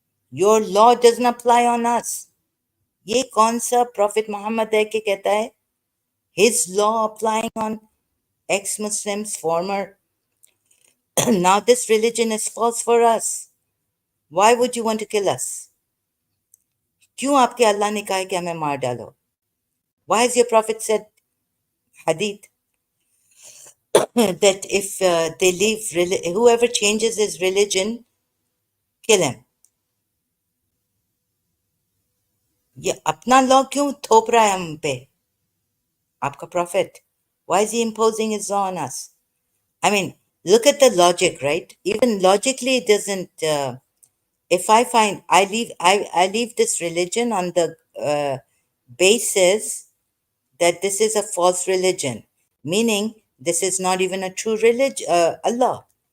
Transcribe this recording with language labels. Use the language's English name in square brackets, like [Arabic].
[English] Your law doesn't apply on us. [Hindi] ये कौन सा Prophet Muhammad है कि कहता है [English] his law applying on ex-Muslims, former. Now this religion is false for us. Why would you want to kill us? [Hindi] क्यों आपके अल्लाह ने कहा है कि हमें मार डालो? [English] Why has your prophet said hadith that if they leave whoever changes his religion, kill him? [Hindi] ये अपना लॉ क्यों थोप रहा है हम पे आपका prophet? [English] Why is he imposing his law on us? I mean, look at the logic, right? Even logically it doesn't if I find I leave this religion on the basis that this is a false religion, meaning this is not even a true religion, Allah.